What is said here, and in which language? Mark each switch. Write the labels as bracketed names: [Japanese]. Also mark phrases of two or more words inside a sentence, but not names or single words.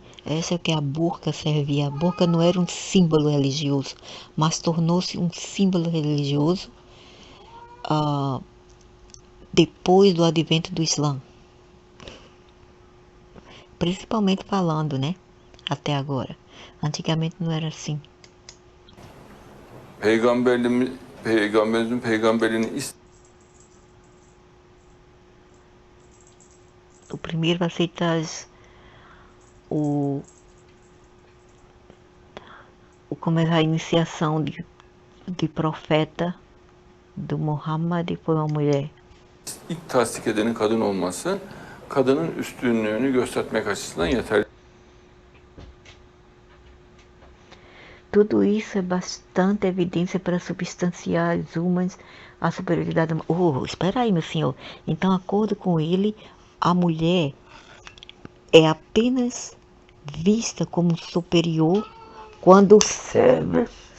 [Portuguese] Essa é o que a burca servia. A burca não era um símbolo religioso, mas tornou-se um símbolo religioso depois do advento do Islã. Principalmente falando, né? Até agora. Antigamente não era assim. [Turkish] Peygamberimizin peygamberliğini [Portuguese] O primeiro aceitas como é a iniciação de profeta do Muhammad foi uma mulher. [Turkish] ilk tasdik edenin kadın olması, kadının üstünlüğünü göstermek açısından yeterli. [Portuguese] Tudo isso é bastante evidência para substanciar as umas a superioridade. Espera aí, meu senhor. Então, de acordo com ele, a mulher é apenas vista como superior quando serve.